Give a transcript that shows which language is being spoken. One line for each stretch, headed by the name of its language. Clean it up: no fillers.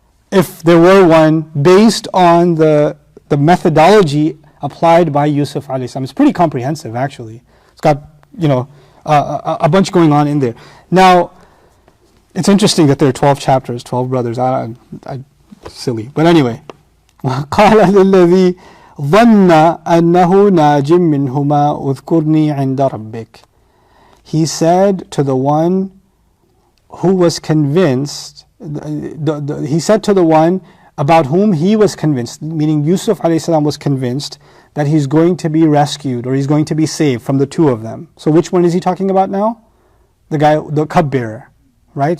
English: If there were one based on the methodology applied by Yusuf alayhi salam. It's pretty comprehensive actually. It's got, a bunch going on in there. Now, it's interesting that there are 12 chapters, 12 brothers. Silly. But anyway.
Arabic: قال للذي ظن أنه ناج منهما اذكرني عند ربك.
English: He said to the one who was convinced, he said to the one about whom he was convinced, meaning Yusuf ﷺ was convinced that he's going to be rescued or he's going to be saved from the two of them. So which one is he talking about now? The guy, the cupbearer, right?